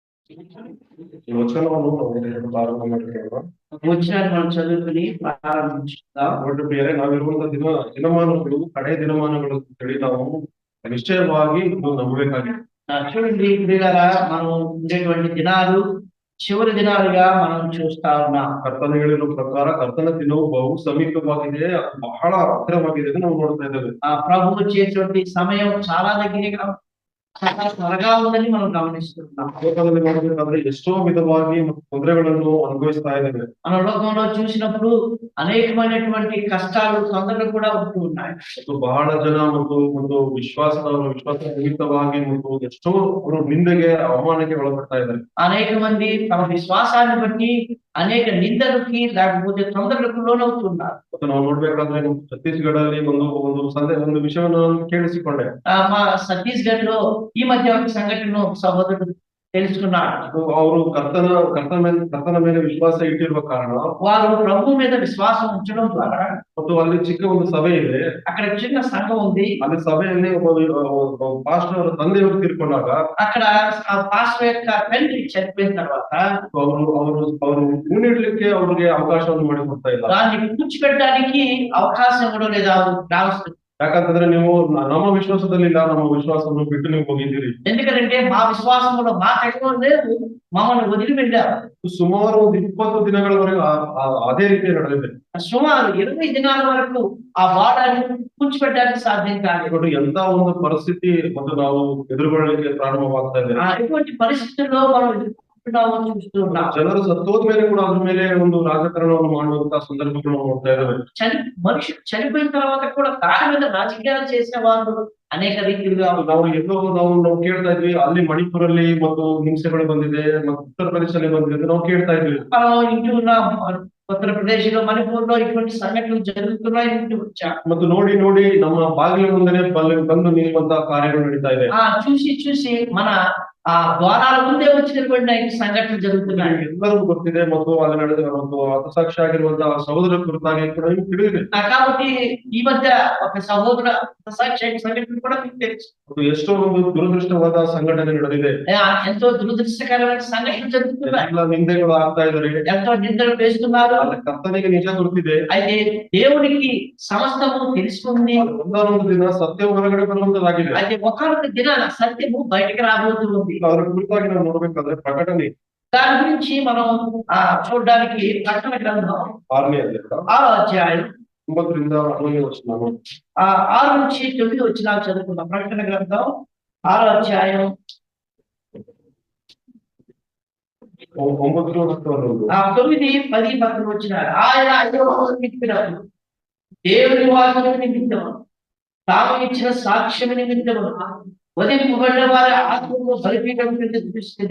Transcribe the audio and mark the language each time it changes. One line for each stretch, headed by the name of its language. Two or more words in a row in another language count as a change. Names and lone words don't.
Telugu: ఈ వచనమును
Kannada: ಪ್ರಾರಂಭ ಮಾಡಿಕೊಳ್ಳುವ. ವಚನ ಚದುವುకుని ಪ್ರಾರಂಭಿಸುತ್ತಾ ಒಟ್ಟು ಬೇರೆ ನಾವಿರುವಂತಹ ದಿನಮಾನಗಳು ಕಡೆ ದಿನಮಾನಗಳು ತಿಳಿ ನಾವು ನಿಶ್ಚಯವಾಗಿ ಇದು ನಂಬಬೇಕಾಗಿದೆ.
Telugu: చూడండి ప్రియులారా, మనం ఉండేటువంటి దినాలు చివరి దినాలుగా మనం చూస్తా ఉన్నాం.
Kannada: ಕರ್ತನ ಹೇಳಿರೋ ಪ್ರಕಾರ ಕರ್ತನ ದಿನವು ಬಹು ಸಮೀಪವಾಗಿದೆ, ಬಹಳ ಹತ್ತಿರವಾಗಿದೆ ನಾವು ನೋಡ್ತಾ ಇದ್ದೇವೆ.
Telugu: ప్రభువు వచ్చేటువంటి సమయం చాలా దగ్గరగా చాలా త్వరగా ఉందని మనం గమనిస్తున్నాం.
Kannada: ಲೋಕದಲ್ಲಿ ನೋಡಬೇಕಾದ್ರೆ ಎಷ್ಟೋ ವಿಧವಾಗಿ ಮತ್ತು ತೊಂದರೆಗಳನ್ನು ಅನುಭವಿಸ್ತಾ ಇದ್ದೇವೆ.
Telugu: మన లోకంలో చూసినప్పుడు అనేకమైనటువంటి కష్టాలు ತೊಂದರೆಗಳು కూడా ఉంటూ ఉన్నాయి.
Kannada: ಮತ್ತು ಬಹಳ ಜನ ಮತ್ತು ವಿಶ್ವಾಸ ನಿಮಿತ್ತವಾಗಿ ಮತ್ತು ಎಷ್ಟೋ ಅವರು ನಿಂದೆಗೆ ಅವಮಾನಕ್ಕೆ ಒಳಪಡ್ತಾ ಇದ್ದಾರೆ.
Telugu: అనేక మంది తమ విశ్వాసాన్ని బట్టి అనేక నిందలకి లేకపోతే ತೊಂದರೆలకు లోనవుతున్నారు.
Kannada: ಮತ್ತು ನಾವು ನೋಡ್ಬೇಕಾದ್ರೆ ಛತ್ತೀಸ್ಗಢ ಅಲ್ಲಿ ಒಂದು ವಿಷಯವನ್ನು ಕೇಳಿಸಿಕೊಂಡೆ.
Telugu: మా ఛత్తీస్గఢ్ లో ఈ మధ్య ఒక సంఘటన సహోదరుడు తెలుసుకున్నాడు.
Kannada: ಅವರು ಕರ್ತನ ಮೇಲೆ ವಿಶ್ವಾಸ ಇಟ್ಟಿರುವ ಕಾರಣ
Telugu: వారు ప్రభు మీద విశ్వాసం ఉంచడం ద్వారా
Kannada: ಮತ್ತು ಅಲ್ಲಿ ಚಿಕ್ಕ ಒಂದು ಸಭೆ ಇದೆ,
Telugu: అక్కడ చిన్న సంఘం ఉంది.
Kannada: ಅಲ್ಲಿ ಸಭೆಯಲ್ಲಿ ಒಬ್ಬ ಪಾಸ್ಟರ್ ಅವರ ತಂದೆಯವರು ತೀರ್ಕೊಂಡಾಗ
Telugu: అక్కడ ఆ పాస్టర్ యొక్క తండ్రి చనిపోయిన తర్వాత
Kannada: ಅವರು ಹೂಣಿಡ್ಲಿಕ್ಕೆ ಅವ್ರಿಗೆ ಅವಕಾಶವನ್ನು ಮಾಡಿಕೊಡ್ತಾ ಇಲ್ಲ.
Telugu: దాన్ని పూడ్చిపెట్టడానికి అవకాశం కూడా లేదా గ్రామస్తులు.
Kannada: ಯಾಕಂತಂದ್ರೆ ನೀವು ನಮ್ಮ ವಿಶ್ವಾಸದಲ್ಲಿ ಇಲ್ಲ, ನಮ್ಮ ವಿಶ್ವಾಸವನ್ನು ಬಿಟ್ಟು ನೀವು ಹೋಗಿದ್ದೀರಿ.
Telugu: ఎందుకంటే మా విశ్వాసంలో మా తక్కువ లేదు, మమ్మల్ని వదిలి వెళ్ళారు.
Kannada: ಸುಮಾರು ಒಂದು 20 ದಿನಗಳವರೆಗೂ ಅದೇ ರೀತಿ ನಡೆದಿದೆ.
Telugu: సుమారు 20 దినాల వరకు ఆ వాడాన్ని పూడ్చిపెట్టడానికి సాధ్యం కాలేదు.
Kannada: ಎಂತ ಒಂದು ಪರಿಸ್ಥಿತಿ ಮತ್ತು ನಾವು ಎದುರುಗೊಳ್ಳಲಿಕ್ಕೆ ಪ್ರಾರಂಭವಾಗ್ತಾ ಇದೆ.
Telugu: ఇటువంటి పరిస్థితుల్లో మనం చూస్తున్నాం.
Kannada: ಜನರು ಸತ್ತೋದ್ಮೇಲೆ ಕೂಡ ಅದ್ರ ಮೇಲೆ ಒಂದು ರಾಜಕಾರಣವನ್ನು ಮಾಡುವಂತಹ ಸಂದರ್ಭಗಳು ನೋಡ್ತಾ ಇದ್ದಾವೆ.
Telugu: మనిషి చనిపోయిన తర్వాత కూడా దాని మీద రాజకీయాలు చేసే వాళ్ళు అనేక రీతిలుగా
Kannada: ನಾವು ಕೇಳ್ತಾ ಇದ್ವಿ, ಅಲ್ಲಿ ಮಣಿಪುರಲ್ಲಿ ಮತ್ತು ಹಿಂಸೆಗಳು ಬಂದಿದೆ ಮತ್ತು ಉತ್ತರ ಪ್ರದೇಶದಲ್ಲಿ ಬಂದಿದೆ ನಾವು ಕೇಳ್ತಾ ಇದ್ವಿ.
Telugu: ఇంటూ ఉన్నాం, ఉత్తర ప్రదేశ్ లో మణిపూర్ లో ఇటువంటి సంఘటనలు జరుగుతున్నాయి ఇంటూ వచ్చాం.
Kannada: ಮತ್ತು ನೋಡಿ ನಮ್ಮ ಬಾಗಿಲ ಮುಂದೆ ಬಂದು ನಿಲ್ಲುವಂತಹ ಕಾರ್ಯಗಳು ನಡೀತಾ ಇದೆ.
Telugu: చూసి మన ఆ ద్వారాల ముందే వచ్చినటువంటి సంఘటనలు జరుగుతున్నాయి.
Kannada: ಎಲ್ಲರಿಗೂ ಗೊತ್ತಿದೆ ಮತ್ತು ಅಲ್ಲಿ ನಡೆದ ಒಂದು ಹತಸಾಕ್ಷಿ ಆಗಿರುವಂತಹ ಸಹೋದರ ಕುರಿತಾಗಿ ಕೂಡ ನಿಮ್ಗೆ ತಿಳಿದಿದೆ.
Telugu: కాబట్టి ఈ మధ్య ఒక సహోదర హతసాక్షి సంఘటన కూడా మీకు తెలుసు.
Kannada: ಎಷ್ಟೋ ಒಂದು ದುರದೃಷ್ಟವಾದ ಸಂಘಟನೆ ನಡೆದಿದೆ.
Telugu: ఎంతో దురదృష్టకరమైన సంఘటనలు జరుగుతున్నాయి.
Kannada: ಎಲ್ಲ ನಿಂದೆಗಳು ಆಗ್ತಾ ಇದ್ದಾರೆ,
Telugu: ఎంతో నిందలు వేస్తున్నారు.
Kannada: ಕರ್ತನಿಗೆ ನಿಜ ಗೊತ್ತಿದೆ.
Telugu: అయితే దేవునికి సమస్తము తెలుసుకుంది.
Kannada: ಒಂದೊಂದು ದಿನ ಸತ್ಯ ಹೊರಗಡೆ ಬರುವಂತದಾಗಿದೆ.
Telugu: అయితే ఒకనొక దినాన సత్యము బయటకు రాబోతుంది.
Kannada: ಅದರ ಕುರಿತಾಗಿ ನಾವು ನೋಡ್ಬೇಕಾದ್ರೆ ಪ್ರಕಟಣೆ
Telugu: దాని గురించి మనం చూడడానికి ప్రకటన గ్రంథం
Kannada: 6ನೇ ಅಧ್ಯಾಯ
Telugu: 6వ అధ్యాయం
Kannada: 9 ರಿಂದ 11 ವಚನ
Telugu: 6 నుంచి 9 వచనాలు చదువుకుందాం. ప్రకటన గ్రంథం 6వ అధ్యాయం 9 9, 10, 11 వచనాలు. ఆయన చెప్పినప్పుడు దేవుని వాక్యం నిమిత్తం తాము ఇచ్చిన సాక్ష్యం నిమిత్తం వధింపబడిన వారి ఆత్మను బలిపీఠం కింద చూస్తుంది.